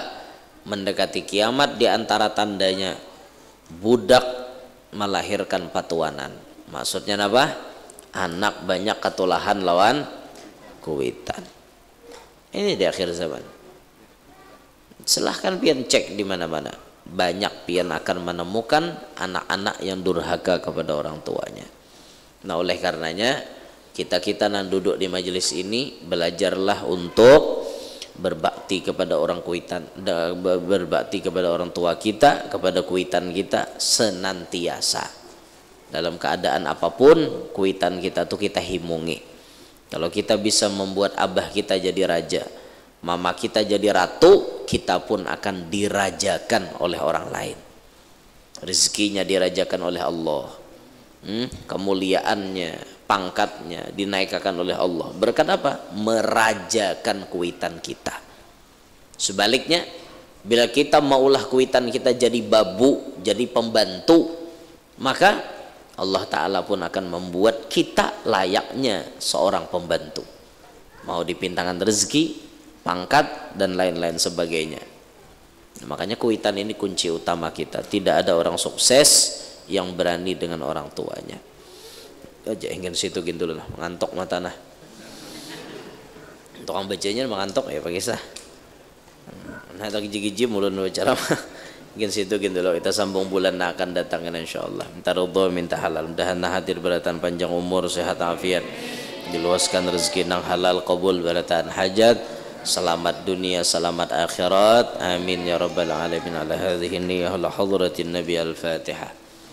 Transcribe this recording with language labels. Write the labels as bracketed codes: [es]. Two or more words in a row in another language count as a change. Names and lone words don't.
[id] Mendekati kiamat di antara tandanya budak melahirkan patuanan. Maksudnya apa? [bjn] Anak banyak ketulahan lawan kuitan. [id] Ini di akhir zaman. Silahkan pian cek di mana-mana. Banyak pian akan menemukan anak-anak yang durhaka kepada orang tuanya. Nah, oleh karenanya kita nan duduk di majelis ini belajarlah untuk berbakti kepada orang kuitan, berbakti kepada orang tua kita, kepada kuitan kita senantiasa. Dalam keadaan apapun kuitan kita tuh kita himungi. Kalau kita bisa membuat abah kita jadi raja, mama kita jadi ratu, kita pun akan dirajakan oleh orang lain. Rezekinya dirajakan oleh Allah, kemuliaannya, pangkatnya dinaikkan oleh Allah. Berkat apa? Merajakan kuitan kita. Sebaliknya, bila kita maulah kuitan kita jadi babu, jadi pembantu, maka Allah Ta'ala pun akan membuat kita layaknya seorang pembantu. Mau dipintakan rezeki, pangkat dan lain-lain sebagainya. Makanya kuitan ini kunci utama kita. Tidak ada orang sukses yang berani dengan orang tuanya. [bjn] Aja ingin situ gitu lah, mengantuk mata nah. [id] Tukang bacanya mengantuk ya Pak Kisah. [bjn] Nah tak gigi-gigi mulun bicara mah. Ingin situ gitu loh. [id] Kita sambung bulan akan datang insyaallah. [bjn] Minta ridho, minta halal. Mudahan hadir beratan panjang umur, sehat afiat. Diluaskan rezeki nang halal, qabul beratan hajat. [id] Selamat dunia, selamat akhirat. [ar] آمين يا رب العالمين. على هذه النية إلى حضرة النبي الفاتحة.